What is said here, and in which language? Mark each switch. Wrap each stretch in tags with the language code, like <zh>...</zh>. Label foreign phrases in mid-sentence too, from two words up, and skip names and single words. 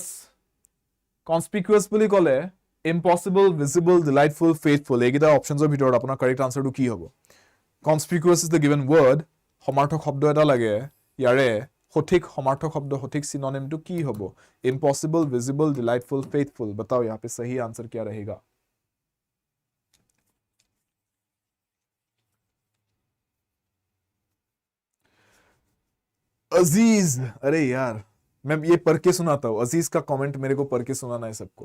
<as>কনস্পিকুৱাছ বুলি ক'লে</as> <en>impossible, visible, delightful, faithful,</en> <as>এইকেইটা অপশ্যনছৰ ভিতৰত আপোনাৰ</as> <en>correct answer</en> <as>কি হ'ব?</as> <en>conspicuous is the given word,</en> <as>সমাৰ্থক শব্দ এটা লাগে, ইয়াৰে সঠিক সমাৰ্থক শব্দ, সঠিক সিনোনিমটো কি হ'ব?</as> <en>impossible, visible, delightful, फेथफुल।</en> <hi>बताओ यहाँ पे सही आंसर क्या रहेगा? अजीज, अरे यार मैं ये पढ़ के सुनाता हूं, अजीज का कमेंट मेरे को पढ़ के सुनाना है सबको।</hi>